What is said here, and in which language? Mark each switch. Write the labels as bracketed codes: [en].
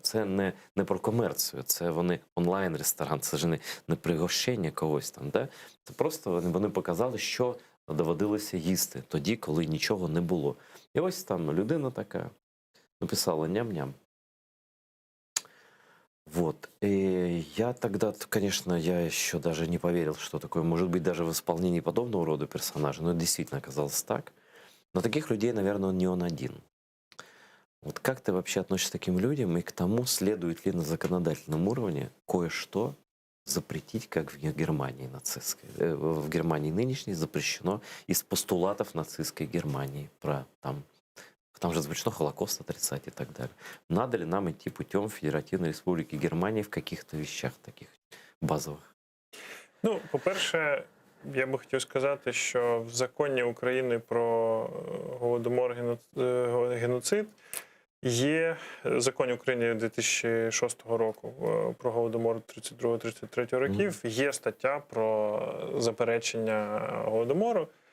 [uk] Це не про комерцію, це вони онлайн-ресторан, це ж не пригощення когось там. Да? Це просто вони показали, що доводилося їсти тоді, коли нічого не було. І ось там людина така написала ням-ням. [ru] Вот. И я тогда, конечно, я еще даже не поверил, что такое может быть даже в исполнении подобного рода персонажа, но это действительно оказалось так. Но таких людей, наверное, не он один. Вот как ты вообще относишься к таким людям и к тому, следует ли на законодательном уровне кое-что запретить, как в Германии нацистской. В Германии нынешней запрещено из постулатов нацистской Германии. Там же запрещено Холокост отрицать и так далее. Надо ли нам идти путем Федеративной Республики Германии в каких-то вещах таких базових? [uk] По-перше, я би хотів сказати, що в законі України про Голодомор, геноцид є в законі України 2006 року про Голодомор 32-33 років, є стаття про заперечення Голодомору.